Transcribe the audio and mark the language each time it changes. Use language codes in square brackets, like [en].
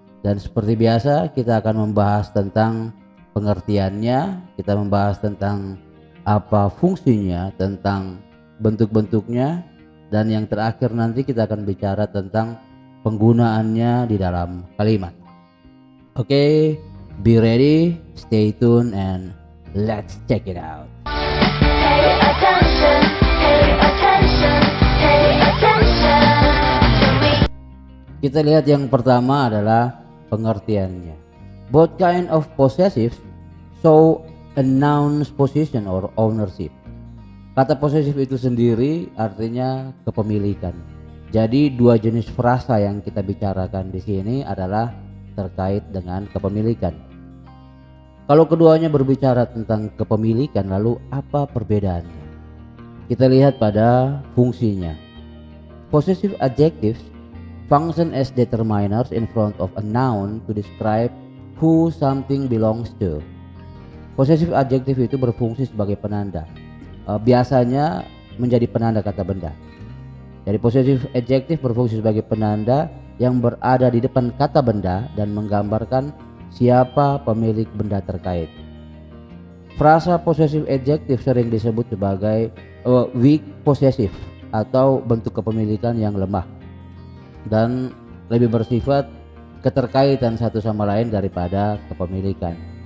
[id] Dan seperti biasa kita akan membahas tentang pengertiannya, kita membahas tentang apa fungsinya, tentang bentuk-bentuknya, dan yang terakhir nanti kita akan bicara tentang penggunaannya di dalam kalimat. [en] Oke, be ready, stay tuned, and let's check it out. Pay attention, pay attention, pay attention to me. [id] Kita lihat yang pertama adalah pengertiannya. [en] Both kind of possessive show a noun's position or ownership. [id] Kata posesif itu sendiri artinya kepemilikan. Jadi dua jenis frasa yang kita bicarakan di sini adalah terkait dengan kepemilikan. Kalau keduanya berbicara tentang kepemilikan, lalu apa perbedaannya? Kita lihat pada fungsinya. [en] Possessive adjectives function as determiners in front of a noun to describe who something belongs to. [id] Possessive adjective itu berfungsi sebagai penanda. Biasanya menjadi penanda kata benda. Jadi possessive adjective berfungsi sebagai penanda yang berada di depan kata benda dan menggambarkan siapa pemilik benda terkait. Frasa possessive adjective sering disebut sebagai weak possessive atau bentuk kepemilikan yang lemah dan lebih bersifat keterkaitan satu sama lain daripada kepemilikan.